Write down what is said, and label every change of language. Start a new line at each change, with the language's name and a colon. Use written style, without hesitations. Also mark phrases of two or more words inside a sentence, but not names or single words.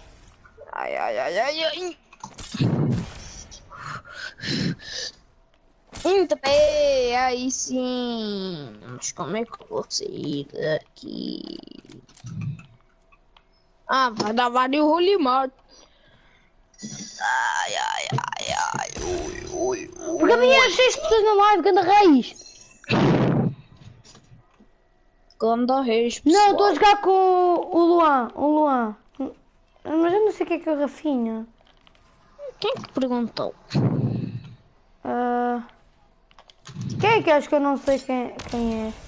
Portuguese: Ai. Entrei, aí sim. Mas como é que eu vou sair daqui? Ah, vai dar vários rolimar. Ai, ai, ai, ai, ui, ui, ui. Porque havia 6 pessoas na live, ganda raiz. Ganda reis, Não, estou a pessoal. jogar com o Luan. Mas eu não sei o que é o Rafinha. Quem que perguntou? Quem é que acho que eu não sei quem é?